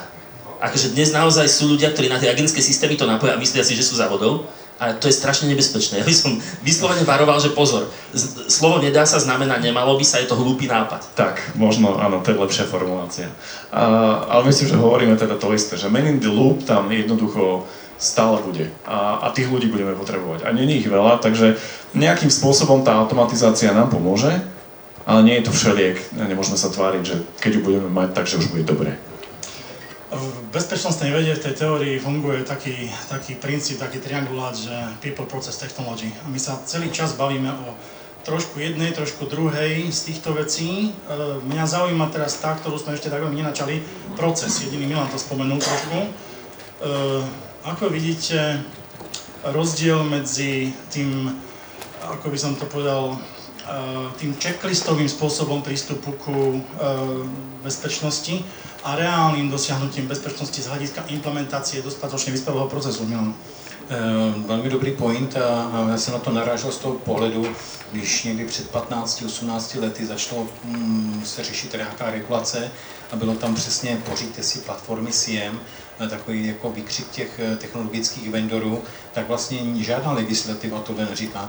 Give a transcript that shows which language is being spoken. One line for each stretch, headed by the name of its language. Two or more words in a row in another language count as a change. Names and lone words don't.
Slovak: Akože dnes naozaj sú ľudia, ktorí na tie agentské systémy to napoja a myslia si, že sú za vodou. A to je strašne nebezpečné. Ja by som vyslovene varoval, že pozor, slovo nedá sa znamená nemalo by sa, je to hlúpy nápad. Tak, možno, áno, to je lepšia formulácia. Ale myslím, že hovoríme teda to isté, že
English: man in the loop
Slovak: tam jednoducho stále bude. A tých ľudí budeme potrebovať. A nie je ich veľa, takže nejakým spôsobom tá automatizácia nám pomôže, ale nie je to všeliek. Nemôžeme sa tváriť, že keď ju budeme mať, takže už bude dobre. V bezpečnostnej vede, v tej teórii funguje taký princíp, taký triangulát, že
English: people, process, technology.
Slovak: A my sa celý čas bavíme o trošku jednej, trošku druhej z týchto vecí. Mňa zaujíma teraz tá, ktorú sme ešte tak veľmi nenačali, proces. Jediný Milan to spomenul trošku. Ako vidíte rozdiel medzi tým, ako by som to povedal, tým checklistovým spôsobom prístupu ku bezpečnosti a reálnym dosiahnutím bezpečnosti z hľadiska implementácie dostatočne vyspelého procesu. Milan.
Czech: Velmi dobrý point a já jsem na to narážel z toho pohledu, když někdy před 15-18 lety začalo se řešit nějaká regulace a bylo tam přesně poříďte si platformy SIEM, takový jako výkřik těch technologických vendorů, tak vlastně žádná legislativa tohle neříká.